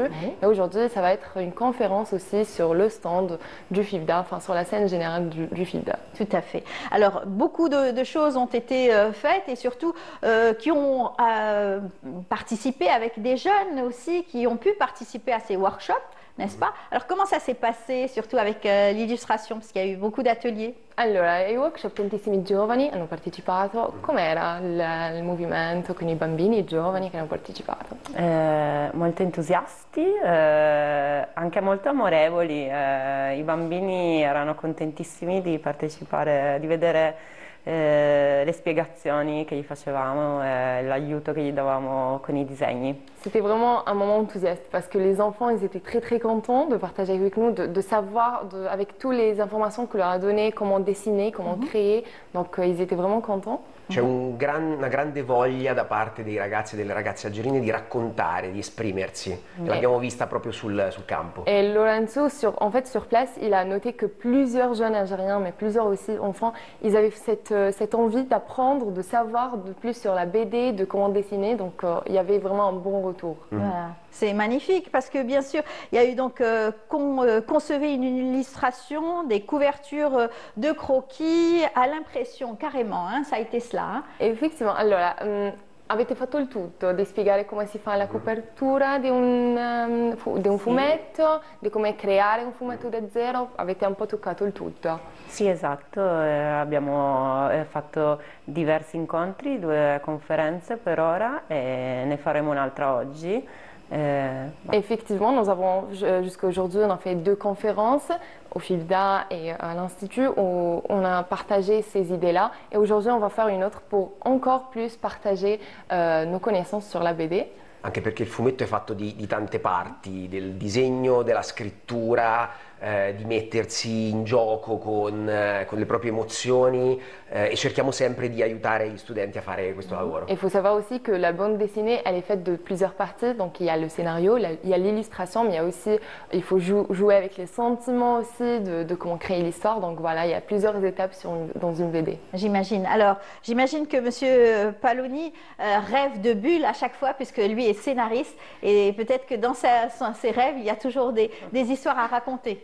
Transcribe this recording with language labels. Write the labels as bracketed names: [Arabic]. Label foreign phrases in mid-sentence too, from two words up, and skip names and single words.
[French] Et aujourd'hui, ça va être une conférence aussi sur le stand du FIFDA, enfin sur la scène générale du FIFDA. Tout à fait. Alors, beaucoup de choses ont été faites et surtout qui ont participé avec des jeunes aussi, qui ont pu participer à ces workshops, n'est-ce pas? Alors, comment ça s'est passé, surtout avec l'illustration, parce qu'il y a eu beaucoup d'ateliers? [Italian] Allora, ai workshop tantissimi giovani hanno partecipato. Com'era il movimento con i bambini e i giovani che hanno partecipato? Molto entusiasti, anche molto amorevoli. I bambini erano contentissimi di partecipare, di vedere le spiegazioni che gli facevamo, l'aiuto che gli davamo con i disegni. [French] C'était vraiment un moment enthousiaste parce que les enfants, ils étaient très très contents de partager avec nous, de savoir avec toutes les informations qu'on leur a données, comment dessiner, comment créer. Donc ils étaient vraiment contents. [Italian] C'è una grande voglia da parte dei ragazzi e delle ragazze algerine di raccontare, di esprimersi. L'abbiamo vista proprio sul campo. [French] Et Lorenzo, en fait, sur place, il a noté que plusieurs jeunes Algériens, mais plusieurs aussi enfants, ils avaient cette envie d'apprendre, de savoir de plus sur la BD, de comment dessiner. Donc, il y avait vraiment un bon retour. Voilà. C'est magnifique parce que bien sûr, il y a eu donc concevez une illustration, des couvertures de croquis à l'impression carrément, hein, ça a été cela. Hein. Effectivement, [Italian] allora, avete fatto il tutto, di spiegare come si fa la copertura di un fumetto, di come creare un fumetto da zero, avete un po' toccato il tutto. Sì, esatto, abbiamo fatto diversi incontri, 2 conferenze per ora e ne faremo un'altra oggi. [French] Effectivement, nous avons jusqu'à aujourd'hui, on a fait 2 conférences au FIBDA et à l'Institut où on a partagé ces idées-là. Et aujourd'hui, on va faire une autre pour encore plus partager nos connaissances sur la BD. [Italian] Anche perché il fumetto è fatto di tante parti, del disegno, della scrittura, di mettersi in gioco con le proprie emozioni e cerchiamo sempre di aiutare gli studenti a fare questo lavoro. [French] Il faut savoir aussi que la bande dessinée, elle est faite de plusieurs parties. Donc il y a le scénario, il y a l'illustration, mais il y a aussi, il faut jouer avec les sentiments aussi de comment créer l'histoire. Donc voilà, il y a plusieurs étapes dans une BD. J'imagine. Alors, j'imagine que Monsieur Paloni rêve de bulles à chaque fois puisque lui est scénariste et peut-être que dans ses rêves, il y a toujours des histoires à raconter.